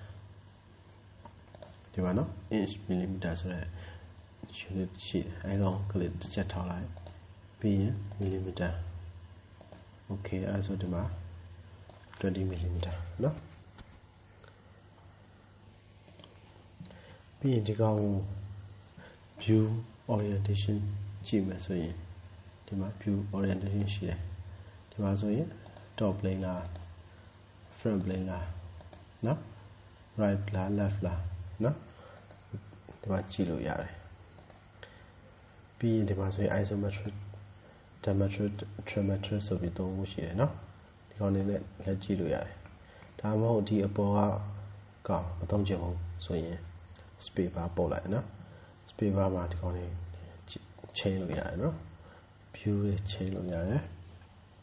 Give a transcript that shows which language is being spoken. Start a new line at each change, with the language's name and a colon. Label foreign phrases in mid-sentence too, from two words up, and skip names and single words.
Burmese: နော်
English: inch millimeter
Burmese: ဆိုတဲ့ unit ရှိတယ်အဲ့တော့ click တစ်ချက်ထောက်လိုက်ပြီးရင်
English: millimeter okay
Burmese: အဲ့ဒါဆိုဒီမှာ20 millimeter နော်ပြီးရင်ဒီ ကောင်ကို
English: view orientation
Burmese: ကြည့်မယ်ဆိုရင်ဒီမှာ
English: view orientation
Burmese: ရှိတယ်ဒီမှာဆိုရင် top plane လား
English: front plane
Burmese: လားနော် right လား left လားနော်ဒီမှာကြည့်လို့ရတယ်ပြီးရင်ဒီမှာဆိုရင်
English: isometric diametric trimetric
Burmese: ဆိုပြီးသုံးခုရှိတယ်နော်ဒီကောင်နေနဲ့လက်ကြည့်လို့ရတယ်ဒါမှမဟုတ်ဒီအပေါ်ကမသုံးချင်ဘူးဆိုရင်
English: space bar
Burmese: ပို့လိုက်နော်
English: space bar
Burmese: မှာဒီကောင်လေး change လို့ရတယ်နော် view လေး change လို့ရတယ်